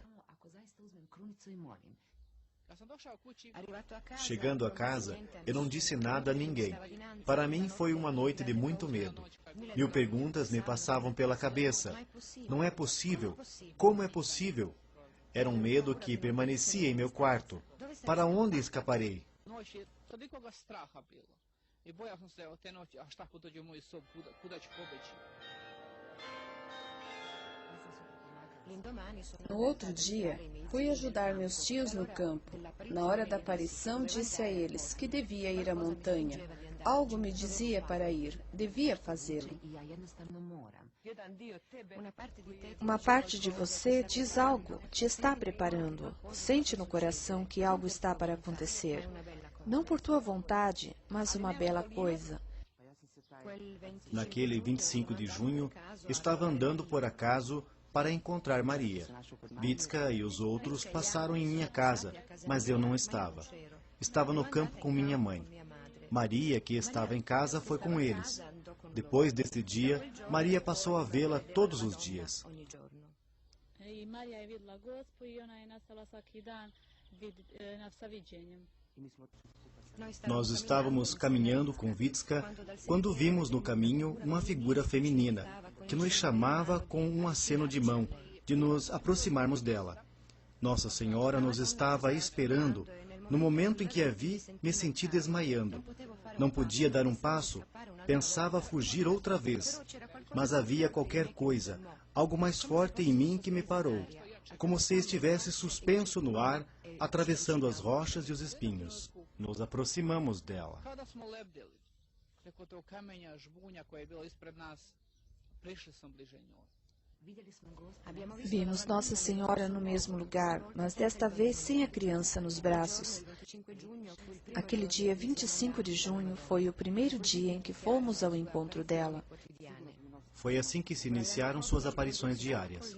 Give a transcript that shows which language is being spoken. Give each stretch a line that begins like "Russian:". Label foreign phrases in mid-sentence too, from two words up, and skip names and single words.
Italian: Arrivato a casa,
Portuguese: Chegando a casa, eu não disse nada a ninguém. Para mim foi uma noite de muito medo. 1000 perguntas me passavam pela cabeça. Não é possível? Como é possível? Era um medo que permanecia em meu quarto. Para onde escaparei?
Croatian: Noći toliko straha bilo. I bojao sam se od te noći, a šta ako dođe u moj sob, kuda ću pobeći.
Italian: l'indomani sono
Portuguese: No outro dia, fui ajudar meus tios no campo. Na hora da aparição, disse a eles que devia ir à montanha. Algo me dizia para ir, devia fazê-lo.
Croatian: ja jednostavno moram.
Portuguese: Uma parte de você diz algo, te está preparando. Sente no coração que algo está para acontecer. Não por tua vontade, mas uma bela coisa. Naquele 25 de junho, estava andando por acaso para encontrar Maria. Vitska e os outros passaram em minha casa, mas eu não estava. Estava no campo com minha mãe. Maria, que estava em casa, foi com eles. Depois desse dia, Maria passou a vê-la todos os dias.
Croatian: I Marija je vidjela Gospu I ona je nastavila svaki dan sa viđenjem.
Portuguese: Nós estávamos caminhando com Vitska quando vimos no caminho uma figura feminina que nos chamava com um aceno de mão de nos aproximarmos dela. Nossa Senhora nos estava esperando. No momento em que a vi, me senti desmaiando. Não podia dar um passo. Pensava fugir outra vez. Mas havia qualquer coisa, algo mais forte em mim que me parou, como se estivesse suspenso no ar, atravessando as rochas e os espinhos. Nos aproximamos dela.
Croatian: Kada smo lebdjeli preko tog kamenja, žbunja koje je bilo ispred nas, prišli smo bliže njoj.
Portuguese: Vimos Nossa Senhora no mesmo lugar, mas desta vez sem a criança nos braços. Aquele dia 25 de junho foi o primeiro dia em que fomos ao encontro dela. Foi assim que se iniciaram suas aparições diárias.